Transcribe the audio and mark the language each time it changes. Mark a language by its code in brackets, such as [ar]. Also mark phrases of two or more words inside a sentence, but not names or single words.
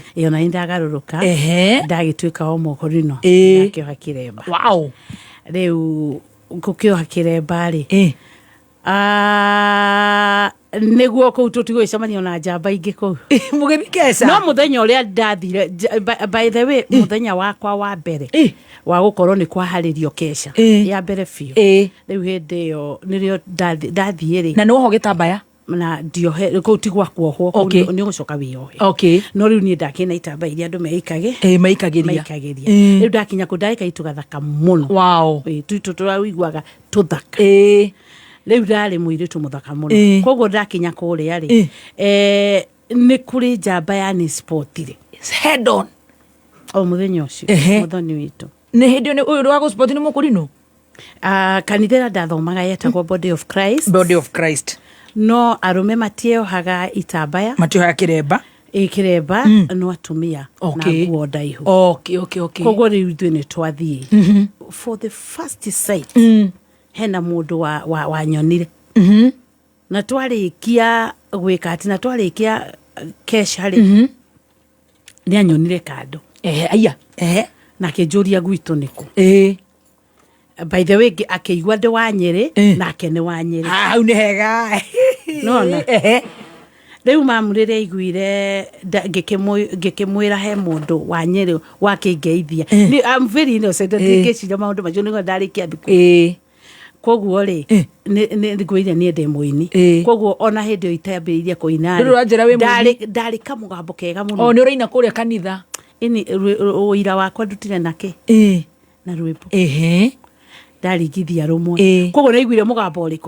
[ki] ona indagaruruka ndagituika o mukurino ndakioha kiremba wow riu ngukioha kiremba ri niguo kou tutigwicamania na njamba ingĩ kou mugithikeca no muthenya ũrĩa ndathire [en] by the way [ki] muthenya wakwa wa mbere wa gukorwo ni kwaharirio keca ya mbere biũ rĩu hĩndĩ ĩyo nĩrĩo ndathiĩ rĩ na nĩwoho gĩtambaya na ndiohe kou tigwa kuohwo nĩ ũgũcoka wĩyohe no rĩu niĩ ndakĩna itambaya iria andũ meikagĩria rĩu ndakinya kũ ndarĩ kaitũ gathaka mũno tuitũ tũraiguaga tũthaka rĩu ndarĩ mũirĩtu mũthaka mũno koguo ndakinya kũrĩa rĩ nĩ kũrĩ njamba ya nĩ sport rĩ [en] head on [ki] o mũthenya ũcio mũthoni witũ nĩ hĩndĩ ũyũ wa sport nĩ mũkũrino kanitha ndathomaga yetagwo Body of Christ no arũme matieohaga itambaya matiohaga kĩremba no atumia na nguo ndaihu koguo rĩu ithuĩ nĩ twathiĩ [en] for the first sight [ki] hena mundu wa nyonire na twarikia gwika ati na twarikia kesha ri ni anyonire kando aya na kijuria gwitu niku [en] by the way [ki] akĩigua ndi wa Nyeri nake ni wa Nyeri hau ni hega no rĩu mamu rĩrĩa aiguire ngĩkĩmwĩra he mũndũ wa Nyeri wakĩngeithia [en] I'm very innocent [ki] ndĩkĩciria maũndũ macio nĩguo ndarĩkia thukuru koguo ri nĩ ngwĩire niĩ ndĩ mũini koguo ona hĩndĩ ĩyo itambĩrĩirie kũina ndarĩ kamũgambo kega mũno nĩ ũraina kũrĩa kanitha ũira wakwa ndutire nake na rwĩmbo ndaringithia rũmwe koguo naiguire mũgambo ũrĩkũ